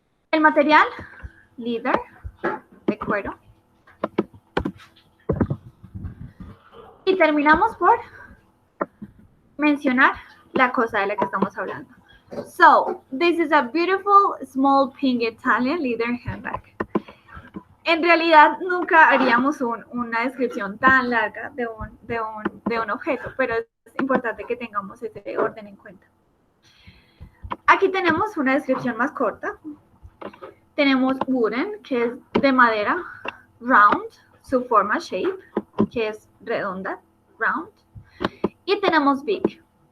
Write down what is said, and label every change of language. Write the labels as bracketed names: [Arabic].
[Spanish] El material, leather, de cuero. Y terminamos por mencionar la cosa de la que estamos hablando. [English] So, this is a beautiful small pink Italian leather handbag. [Spanish] En realidad nunca haríamos una descripción tan larga de un objeto, pero es importante que tengamos ese orden en cuenta. Aquí tenemos una descripción más corta. Tenemos wooden, que es de madera, round, su forma, shape, que es redonda, round. Y tenemos big.